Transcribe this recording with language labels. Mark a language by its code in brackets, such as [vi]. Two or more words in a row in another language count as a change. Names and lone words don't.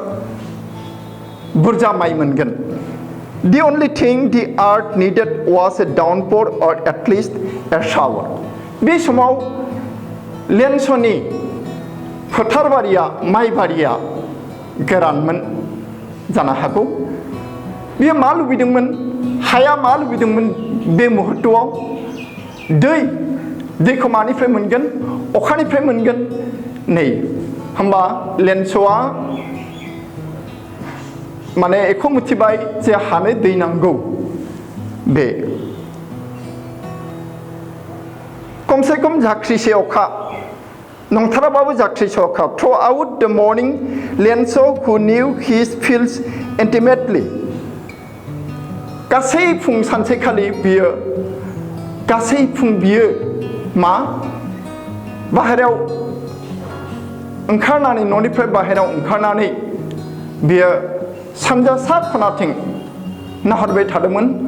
[brx] बुरजा माइ मोनगोन [en] The only thing the earth needed was a downpour or at least a shower. [brx] बे समाव लेन्सनि फोथारबारिया माइबारिया गोरानमोन जानो हागौ बियो मा लुबैदोंमोन हाया मा लुबैदोंमोन बे मुहूर्तआव दैखौ मानिफ्राय मोनगोन अखानिफ्राय मोनगोन नै होमबा लेन्सआ माने एखौ मिथिबाय जे हानो दै नांगौ बे खमसे खम जाख्रिसे अखा नंथाराबाबो जाख्रिसे अखा [en] throughout the morning Lenso who knew his fields intimately [brx] गासै फुं सानसेखालि बियो गासै फुं बियो मा बाहेरायाव ओंखारनानै न'निफ्राय बाहेरायाव ओंखारनानै बियो सानजा सा खनाथिं नाहरबाय थादोंमोन